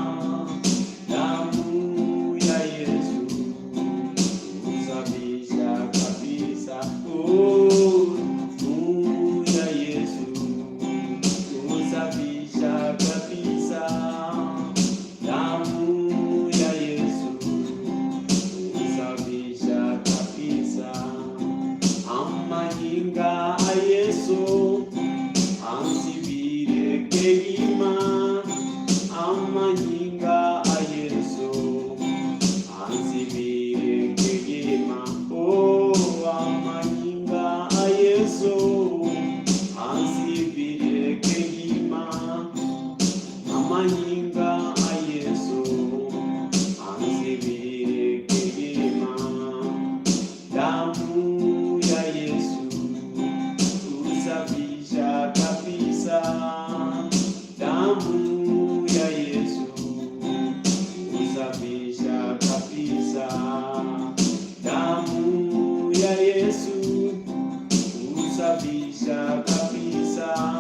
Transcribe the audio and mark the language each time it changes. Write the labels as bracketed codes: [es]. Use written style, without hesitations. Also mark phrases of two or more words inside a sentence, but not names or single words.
[sw] Damu ya Yesu husafisha kabisa. Damu ya Yesu husafisha kabisa. Damu ya Yesu husafisha kabisa. [guz] Amanyinga a Yesu ansibire kegima. Amanyinga a Yesu ansibire kegima. Oh, amanyinga a Yesu ansibire kegima. Amanyinga a Yesu ansibire kegima. [sw] Damu ya Yesu husafisha kabisa. Damu ya Yesu husafisha kabisa. Damu ya Yesu husafisha kabisa.